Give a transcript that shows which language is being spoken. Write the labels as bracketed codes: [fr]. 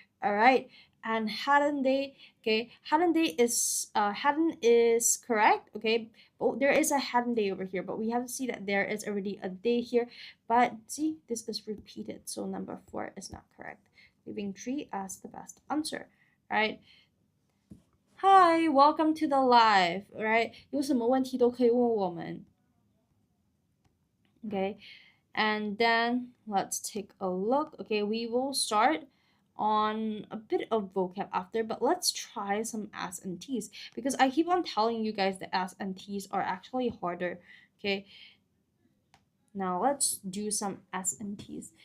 [en] All right, and hadn't they? Okay, hadn't they is hadn't is correct. Okay, but there is a hadn't they over here, but we have to see that there is already a day here. But see, this is repeated, so number 4 is not correct. Leaving 3 as the best answer. All right. Hi, welcome to the live. Right? [zh] 有什么问题都可以问我们。 [en] Okay, and then let's take a look. Okay, we will start on a bit of vocab after, but let's try some S and T's because I keep on telling you guys that S and T's are actually harder. Okay, now let's do some S and T's.